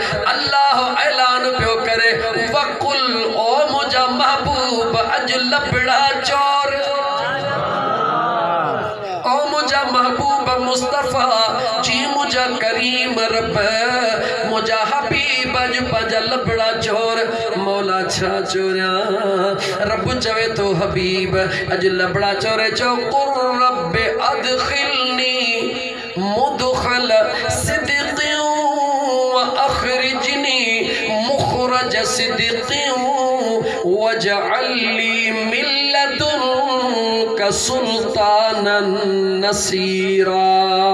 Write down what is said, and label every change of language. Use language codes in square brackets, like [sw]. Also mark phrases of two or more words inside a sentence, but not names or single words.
[sd] अल्लाह ऐलान पियो करे वकुल ओ मुझा महबूब अज लबड़ा चोर, ओ मुझा महबूब मुस्तफ़ा जी मुझा करीम रब मुझा हबीब अज पंहिंजा लबड़ा चोर। मौला छा चोरिया, रब चवे तो हबीब अज लबड़ा चोरे चो कुर [ar] رب أدخلني مدخل صدق وأخرجني مخرج صدق واجعل لي من لدنك سلطانا نصيرا.